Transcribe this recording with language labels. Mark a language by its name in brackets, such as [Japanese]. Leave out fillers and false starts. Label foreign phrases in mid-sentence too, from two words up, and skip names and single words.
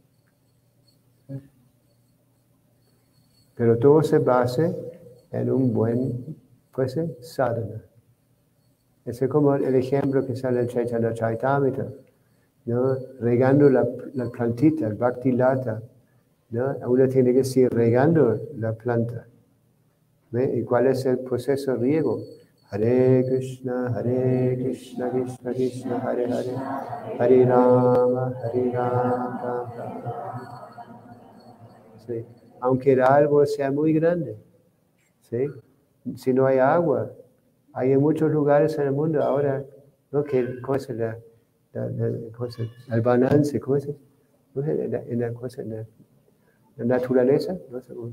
[Spanish] Pero todo se basa en un buen, pues, sadhana. Ese es como el ejemplo que sale en Chaitanya Charitamrita, ¿no? Regando la plantita, el [Sanskrit] bhakti lata, [Spanish] ¿no? Uno tiene que seguir regando la planta. ¿Ve? ¿Y cuál es el proceso de riego? [Sanskrit] Hare Krishna, Krishna Krishna, Hare Hare, Hare Rama, Rama, Rama. [Spanish] Sí. Aunque el árbol sea muy grande, ¿sí? Si no hay agua, hay en muchos lugares en el mundo ahora, ¿no? ¿Cómo es el balance? ¿Cómo es? En la naturaleza, ¿no?